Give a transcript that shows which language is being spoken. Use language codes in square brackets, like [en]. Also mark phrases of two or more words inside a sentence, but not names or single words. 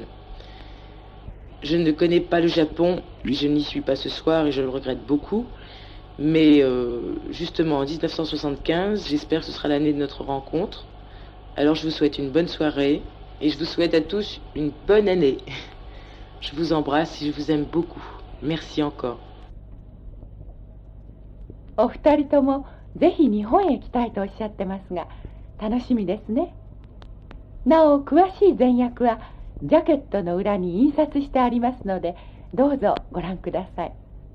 [fr] Je ne connais pas le Japon, je n'y suis pas ce soir, et je le regrette beaucoup, mais justement, en 1975, j'espère que ce sera l'année de notre rencontre. Alors je vous souhaite une bonne soirée, et je vous souhaite à tous une bonne année. Je vous embrasse et je vous aime beaucoup. Merci encore. う。 [ja] お二人ともぜひ日本へ来たいとおっしゃってますが、楽しみですね。なお詳しい前訳はジャケットの裏に印刷してありますので、どうぞご覧ください。